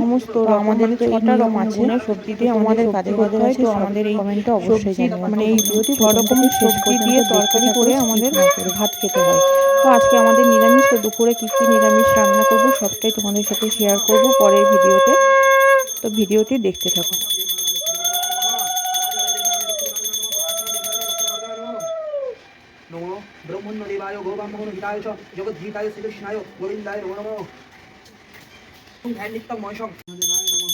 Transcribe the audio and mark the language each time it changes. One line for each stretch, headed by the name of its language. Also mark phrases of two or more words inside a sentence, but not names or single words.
Bangla: সমস্ত আমাদের তো এই নিয়ম আছে সবজি দিয়ে, তোমাদের কাদের কাদের আছে আমাদের এই কমেন্টে অবশ্যই জানিও। মানে এই ভিডিওটি প্রথম থেকে শেষ পর্যন্ত তরকারি করে আমাদের ভাত খেতে হয়। তো আজকে আমাদের নিরামিষ। তো দুপুরে কী কী নিরামিষ রান্না করব সবটাই তোমাদের সাথে শেয়ার করব পরের ভিডিওতে। তো ভিডিওটি দেখতে থাকো।
Sanskrit: नमो ब्रह्मण्यदेवाय गोब्राह्मणहिताय च जगद्गीताय श्रीकृष्णाय गोविन्दाय नमो नमः ध्यान नित्यं महेशं